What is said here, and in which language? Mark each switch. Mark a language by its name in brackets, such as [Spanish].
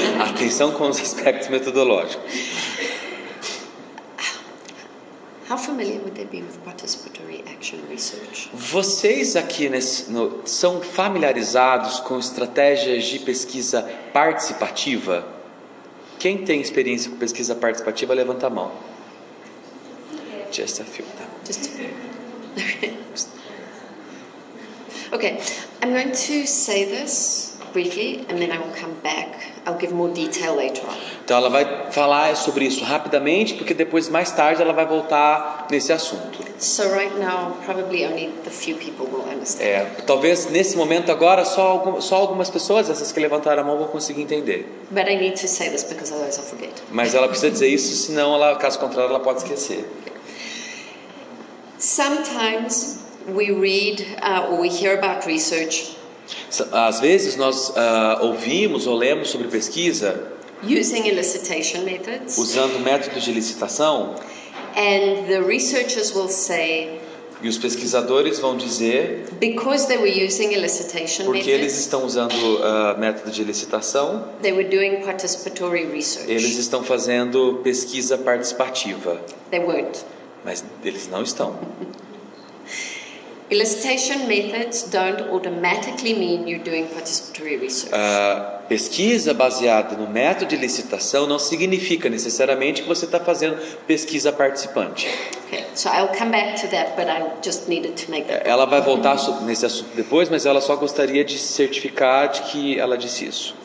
[Portuguese] Atenção com os aspectos metodológicos. [English] How familiar would they be with participatory action research? [Portuguese] Vocês aqui são familiarizados com estratégias de pesquisa participativa? Quem tem experiência com pesquisa participativa, levanta a mão. [English] Just a few. Just a Okay, I'm going to say this briefly and then I will come back. I'll give more detail later on. [Portuguese] Então ela vai falar sobre isso rapidamente, porque depois mais tarde ela vai voltar nesse assunto. [English] So right now probably only the few people will understand. [Portuguese] Talvez nesse momento agora só algumas pessoas, essas que levantaram a mão, vão conseguir entender. [English] But I need to say this because otherwise I'll forget. [Portuguese] Mas ela precisa dizer isso, senão caso contrário ela pode esquecer. [English] Sometimes we read or we hear about research. [Portuguese] Às vezes nós ouvimos ou lemos sobre pesquisa [English] using elicitation methods. [Portuguese] Usando métodos de licitação. [English] And the researchers will say, [Portuguese] E os pesquisadores vão dizer, [English] because they were using elicitation [Portuguese] porque eles [English] methods, [Portuguese] estão usando método de elicitação, [English] they were doing participatory research. [Portuguese] eles estão fazendo pesquisa participativa. [English] They weren't. [Portuguese] Mas eles não estão. [English] Elicitation methods don't automatically mean you're doing participatory research. [Portuguese] Pesquisa baseada no método de licitação não significa necessariamente que você está fazendo pesquisa participante. [English] Okay, so I'll come back to that, but I just needed to make that. [Portuguese] Ela vai voltar nesse assunto depois, mas ela só gostaria de certificar de que ela disse isso.